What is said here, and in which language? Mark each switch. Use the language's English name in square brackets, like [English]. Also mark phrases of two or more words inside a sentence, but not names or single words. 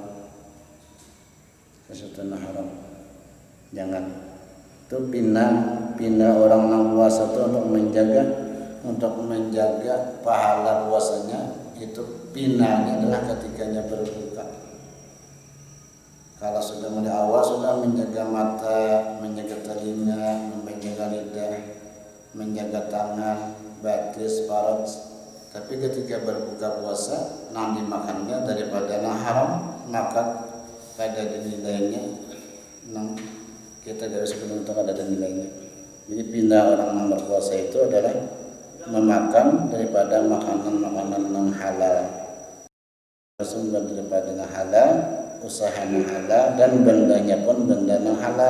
[Indonesian] Sesuatu yang haram jangan. Itu pindah orang yang puasa itu untuk menjaga pahala puasanya. Itu pinanya adalah ketikanya berbuka. Kalau sudah mulai awal sudah menjaga mata, menjaga telinga, menjaga lidah, menjaga tangan, batis, parut. Tapi ketika berbuka puasa, nang dimakannya daripada nang haram, maka pada nilainya nang kita dari sebelum itu ada nilainya. Jadi pindah orang yang berpuasa itu adalah memakan daripada makanan-makanan yang halal, sumber daripada yang halal, usaha yang halal, dan bendanya pun benda yang halal.